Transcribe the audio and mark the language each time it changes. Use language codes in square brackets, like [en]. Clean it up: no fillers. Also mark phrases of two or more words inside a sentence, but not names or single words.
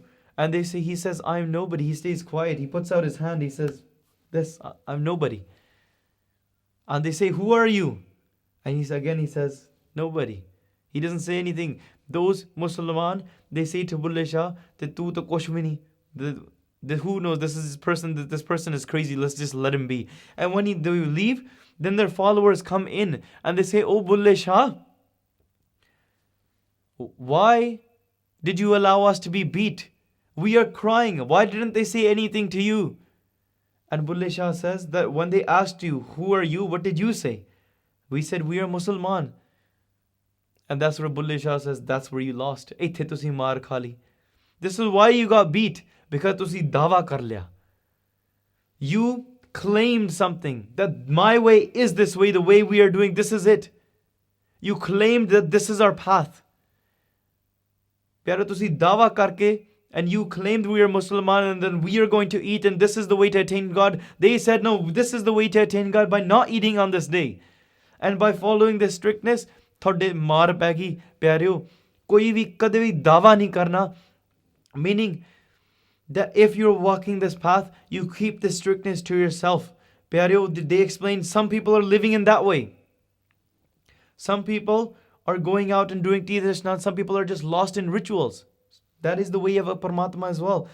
[en] And he says, I'm nobody. He stays quiet. He puts out his hand. He says, I'm nobody. And they say, who are you? And he says, nobody. He doesn't say anything. Those Musliman, they say to Bulleh Shah, that [hi] तू तो कुछ भी नहीं. [en] Who knows, this person is crazy, let's just let him be. And when they leave, then their followers come in and they say, oh Bulleh Shah, why did you allow us to be beat? We are crying. Why didn't they say anything to you? And Bulleh Shah says that when they asked you, who are you? What did you say? We said, we are Musliman. And that's where Bulleh Shah says, that's where you lost. This is why you got beat. Because [pa] ਤੁਸੀਂ ਦਾਅਵਾ ਕਰ ਲਿਆ. [en] You claimed something, that my way is this way, the way we are doing, this is it. You claimed that this is our path. [pa] ਪਿਆਰਾ, ਤੁਸੀਂ ਦਾਅਵਾ ਕਰਕੇ, [en] and you claimed we are Musliman and then we are going to eat and this is the way to attain God. They said, no, this is the way to attain God by not eating on this day. And by following this strictness, [pa] ਥੋੜ੍ਹੇ ਮਾਰ ਪੈਗੀ ਪਿਆਰਿਓ, ਕੋਈ ਭੀ ਕਦੇ ਭੀ ਦਾਅਵਾ ਨਹੀਂ ਕਰਨਾ. [en] Meaning that if you're walking this path, you keep the strictness to yourself. Pyareo, they explain some people are living in that way. Some people are going out and doing Tirthasnan. Some people are just lost in rituals. That is the way of a Paramatma as well.